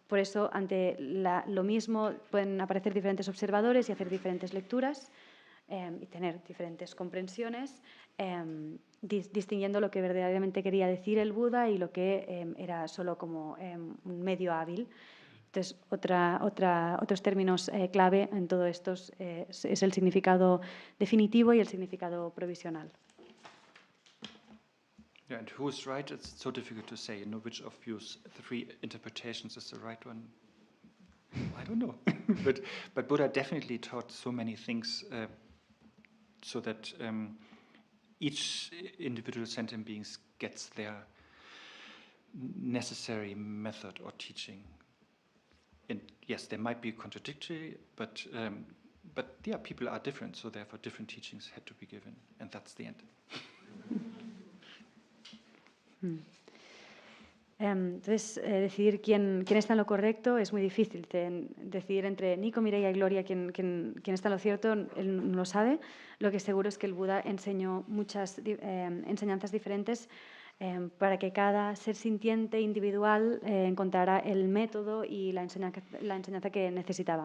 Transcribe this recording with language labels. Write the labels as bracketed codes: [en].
[es] Por eso, ante lo mismo, pueden aparecer diferentes observadores y hacer diferentes lecturas y tener diferentes comprensiones, distinguiendo lo que verdaderamente quería decir el Buda y lo que era solo como un medio hábil. Entonces, otros términos clave en todo esto es el significado definitivo y el significado provisional. [en] Yeah, and who's right? It's so difficult to say. Which of these three interpretations is the right one? I don't know. but Buddha definitely taught so many things so that each individual sentient being gets their necessary method or teaching. And yes, they might be contradictory, but yeah, people are different, so therefore different teachings had to be given, and that's the end. [es] Entonces, decidir quién está en lo correcto es muy difícil. Decidir entre Nico, Mireia y Gloria quién está en lo cierto, él no lo sabe. Lo que seguro es que el Buda enseñó muchas enseñanzas diferentes para que cada ser sintiente individual encontrara el método y la enseñanza que necesitaba.